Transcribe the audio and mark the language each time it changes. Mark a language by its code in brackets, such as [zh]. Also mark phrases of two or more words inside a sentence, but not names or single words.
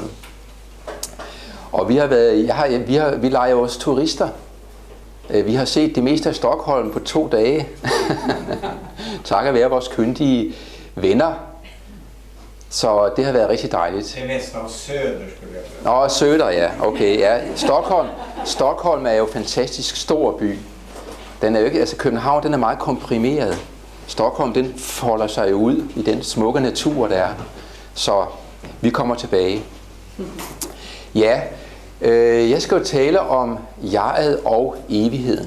[da] Og vi leger os turister. Vi har set det meste af Stockholm på 2 dage. Takket være vores kyndige venner. Så det har været rigtig dejligt. Det er næsten også Söder, skulle jeg sige. Söder, ja. Okay, ja. Stockholm er jo en fantastisk stor by. Den er jo ikke, altså København, den er meget komprimeret. Stockholm, den folder sig ud i den smukke natur, der er. Så vi kommer tilbage. Ja, jeg skal jo tale om jeget og evigheden.